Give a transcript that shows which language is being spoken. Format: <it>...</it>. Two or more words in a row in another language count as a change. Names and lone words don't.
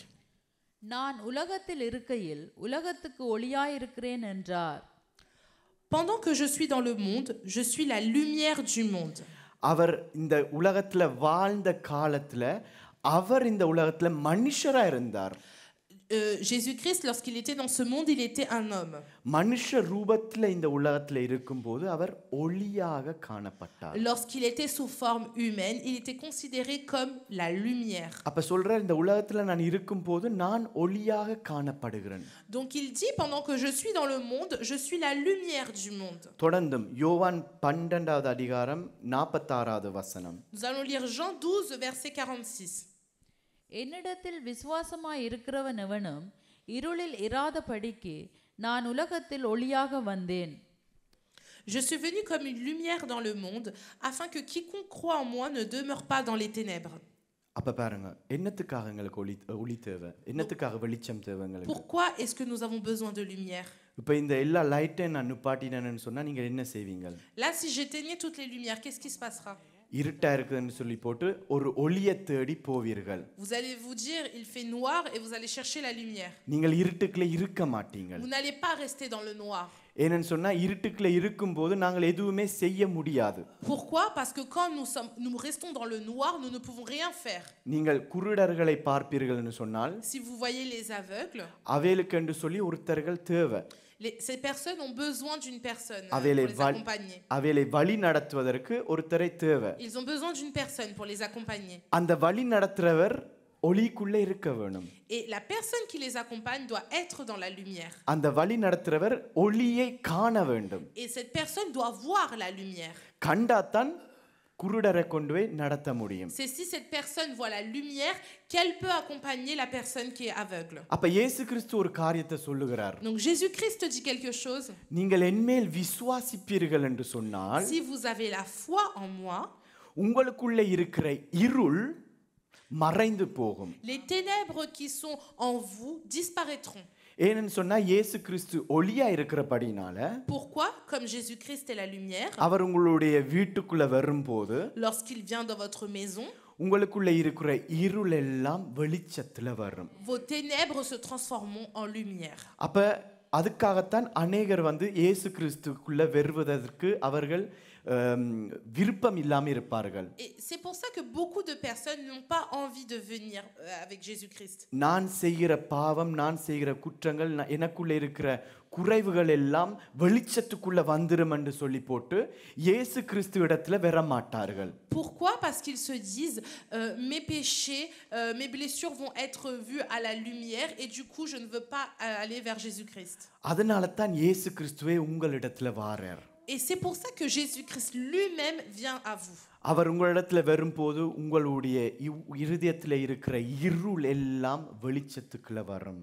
<ta>நான் உலகத்தில் இருக்கையில் உலகத்துக்கு ஒளியாயிருக்கிறேன் என்றார்.</ta> <fr>Pendant que je suis dans le monde, je suis la lumière du monde.</fr> <ta>அவர் இந்த உலகத்துல வாழ்ந்த காலத்துல அவர் இந்த உலகத்துல மனுஷரா இருந்தார்.</ta> <fr>Jésus-Christ, lorsqu'il était dans ce monde, il était un homme.</fr> <ta>மனுஷ ரூபத்துல இந்த உலகத்துல இருக்கும்போது அவர் ஒளியாக காணப்பட்டார்.</ta> <fr>Lorsqu'il était sous forme humaine, il était considéré comme la lumière.</fr> <ta>அப்ப சொல்ற இந்த உலகத்துல நான் இருக்கும்போது நான் ஒளியாக காணப்படுகிறேன்.</ta> <fr>Donc il dit, pendant que je suis dans le monde, je suis la lumière du monde.</fr> <ta>தொடர்ந்தும் யோவான் 12வது அதிகாரம் 46வது வசனம்.</ta> <fr>Nous allons lire Jean 12 verset 46.</fr> <ta>என்னிடத்தில் விசுவாசமாய் இருக்கிறவன் எவனும் இருளில் இராதபடிக்கு நான் உலகத்தில் ஒளியாக வந்தேன்.</ta> <fr>Je suis venu comme une lumière dans le monde, afin que quiconque croit en moi ne demeure pas dans les ténèbres.</fr> <ta>அப்ப பாருங்க, என்னத்துக்காக எங்களுக்கு ஒளி தேவை, என்னத்துக்காக வெளிச்சம் தேவை எங்களுக்கு?</ta> <fr>Pourquoi est-ce que nous avons besoin de lumière?</fr> <ta>இப்ப இந்த எல்லா லைட்டையும் நான் நிப்பாட்டினேன்னு சொன்னா நீங்க என்ன செய்வீங்க?</ta> <fr>Là, si j'éteignais toutes les lumières, qu'est-ce qui se passera?</fr> <ta>இருட்டா இருக்குன்னு சொல்லி போட்டு ஒரு ஒளியை தேடி போவீர்கள்.</ta> <fr>Vous allez vous dire, il fait noir et vous allez chercher la lumière.</fr> <ta>நீங்கள் இருட்டுக்குள்ள இருக்க மாட்டீங்க.</ta> <fr>Vous n'allez pas rester dans le noir.</fr> <ta>ஏன்னு சொன்னா இருட்டுக்குள்ள இருக்கும்போது நாங்கள் எதுவுமே செய்ய முடியாது.</ta> <fr>Pourquoi? Parce que quand nous restons dans le noir, nous ne pouvons rien faire.</fr> <ta>நீங்கள் குருடர்களை பார்ப்பீர்கள்னு சொன்னால்,</ta> <fr>Si vous voyez les aveugles,</fr> <ta>அவேலுக்கு என்று சொல்லி ஒருத்தர்கள் தேவை.</ta> <fr>ces personnes ont besoin d'une personne pour</fr> <ta>அவேலை</ta> <fr>les accompagner.</fr> <ta>அவேலை வழி நடத்துவதற்கு ஒருத்தரை தேவை.</ta> <fr>Ils ont besoin d'une personne pour les accompagner.</fr> <ta>அந்த வழி நடத்துறவர் ஒளிக்குள்ள இருக்க வேணும்.</ta> <fr>Et la personne qui les accompagne doit être dans la lumière.</fr> <ta>அந்த வழி நடத்துறவர் ஒளியை காண வேண்டும்.</ta> <fr>Et cette personne doit voir la lumière.</fr> <ta>கண்டாதான் குருடரை கொண்டு போய் நடத்த முடியும்.</ta> <fr>C'est si cette personne voit la lumière qu'elle peut accompagner la personne qui est aveugle.</fr> <ta>அப்ப இயேசு கிறிஸ்து ஒரு காரியத்தை சொல்லுகிறார்.</ta> <fr>Donc Jésus-Christ dit quelque chose.</fr> <ta>நீங்கள் என்மேல் விசுவாசிப்பீர்கள் என்று சொன்னால்,</ta> <fr>Si vous avez la foi en moi,</fr> <ta>உங்களுக்குள்ள இருக்கிற இருள் மறைந்து போகும்.</ta> <fr>les ténèbres qui sont en vous disparaîtront.</fr> <ta>ஏன்னு சொன்னா இயேசு கிறிஸ்து ஒளியா இருக்கிறபடினால,</ta> <fr>Pourquoi? Comme Jésus-Christ est la lumière,</fr> <ta>அவர் உங்களுடைய வீட்டுக்குள்ள வரும்போது</ta> <fr>lorsqu'il vient dans votre maison,</fr> <ta>உங்களுக்குள்ள இருக்கிற இருள் எல்லாம் வெளிச்சத்துல வரும்.</ta> <fr>vos ténèbres se transformeront en lumière.</fr> <ta>அப்ப அதுக்காகத்தான் அநேகர் இயேசு கிறிஸ்துக்குள்ள வருவதற்கு அவர்கள் விருப்பம் இல்லாமல் இருப்பார்கள்.</ta> <fr>Et c'est pour ça que beaucoup de personnes n'ont pas envie de venir avec Jésus-Christ.</fr> <ta>நான் செய்கிற பாவம், நான் செய்கிற குற்றங்கள், எனக்குள்ள இருக்கிற குறைவுகள் எல்லாம் வெளிச்சத்துக்குள்ள வந்துரும் என்று சொல்லி போட்டு இயேசு கிறிஸ்து இடத்துல வர மாட்டார்கள்.</ta> <fr>Pourquoi? Parce qu'ils se disent mes péchés, mes blessures vont être vues à la lumière et du coup je ne veux pas aller vers Jésus-Christ.</fr> <ta>அதனால தான் இயேசு கிறிஸ்துவே உங்களிடத்துல வாரார்.</ta> <fr>Et c'est pour ça que Jésus-Christ lui-même vient à vous.</fr> <ta>அவர் உங்களிடத்துல வரும்போது உங்களுடைய இருதயத்துல இருக்கிற இருள் எல்லாம் வெளிச்சத்துக்குள்ள வரும்.</ta>